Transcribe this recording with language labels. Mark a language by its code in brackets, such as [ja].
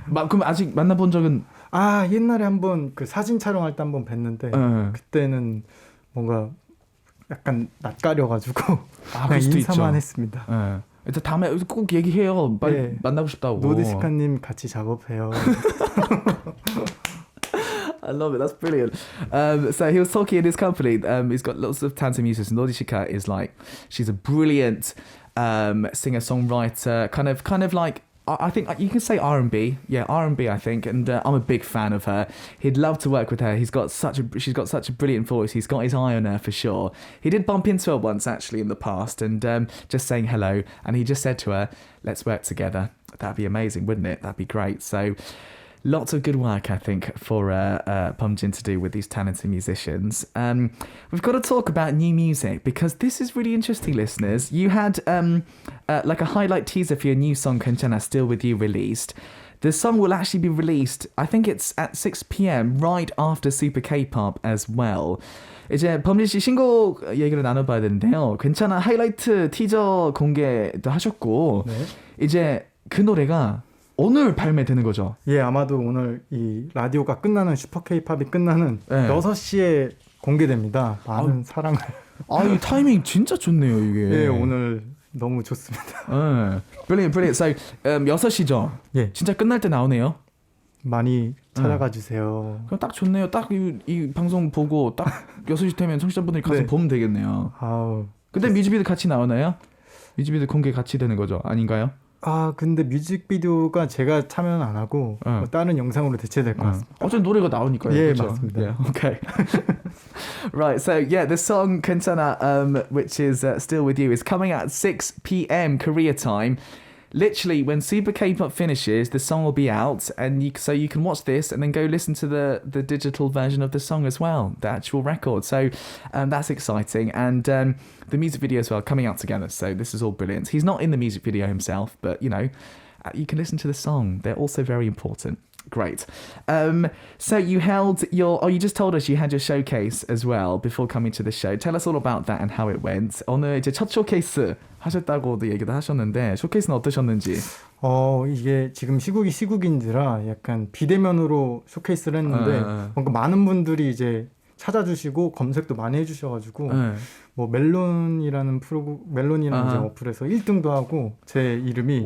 [ko] 그럼 아직 만나본 적은? 옛날에 한번 그 사진 촬영할 때 한번 뵀는데 네. 그때는 뭔가 약간 낯가려가지고 그럴 수도 인사만 있죠. 했습니다. 네. 일단 다음에 꼭 얘기해요. 빨리 네. 만나고 싶다고. 노디시카님 같이 작업해요. [en] I love it. That's brilliant. So he was talking in his company. He's got lots of talented musicians. Norishika is like, she's a brilliant singer-songwriter. Kind of like, I think you can say R&B. Yeah, R&B. I think, and I'm a big fan of her. He'd love to work with her. She's got such a brilliant voice. He's got his eye on her for sure. He did bump into her once actually in the past, and just saying hello. And he just said to her, "Let's work together." That'd be amazing, wouldn't it? That'd be great. So. Lots of good work, I think, for BUMJIN to do with these talented musicians. We've got to talk about new music because this is really interesting, listeners. You had like a highlight teaser for your new song, 괜찮아, Still With You, released. The song will actually be released, I think it's at 6 p.m, right after Super K-pop as well. [ko] 이제 범진 씨 신곡 얘기를 나눠봐야 되는데요. 괜찮아, 하이라이트 티저 공개도 하셨고 네. 이제 그 노래가 오늘 발매되는 거죠? 예, 아마도 오늘 이 라디오가 끝나는 슈퍼 K-팝이 끝나는 네. 6시에 공개됩니다. 많은 사랑을. 이 타이밍 진짜 좋네요, 이게. 예, 오늘 너무 좋습니다. [en] Brilliant, brilliant. So, [ko] 6시죠? 예. 진짜 끝날 때 나오네요. 많이 찾아가 주세요. 그럼 딱 좋네요. 딱 이 방송 보고 딱 6시 되면 청취자분들이 가서 네. 보면 되겠네요. 근데 좋습니다. 뮤직비디오 같이 나오나요? 뮤직비디오 공개 같이 되는 거죠? 아닌가요? 근데 뮤직비디오가 제가 참여는 안 하고 뭐 다른 영상으로 대체될 것 같습니다. 어쨌든 노래가 나오니까요. 예, 그렇죠? 맞습니다. [en] Yeah, okay. Right, so yeah, the song 괜찮아, which is Still With You, is coming at 6 p.m. Korea time. Literally, when Super K-pop finishes, the song will be out, and so you can watch this and then go listen to the digital version of the song as well, the actual record. So that's exciting, and the music video as well coming out together. So this is all brilliant. He's not in the music video himself, but you can listen to the song. They're also very important. Great. So you held you just told us you had your showcase as well before coming to the show. Tell us all about that and how it went. [ko] 오늘 이제 첫 쇼케이스 하셨다고도 얘기도 하셨는데 쇼케이스는 어떠셨는지. 이게 지금 시국이 시국인지라 약간 비대면으로 쇼케이스를 했는데 뭔가 많은 분들이 이제 찾아주시고 검색도 많이 해주셔가지고 뭐 멜론이라는 이제 어플에서 1등도 하고 제 이름이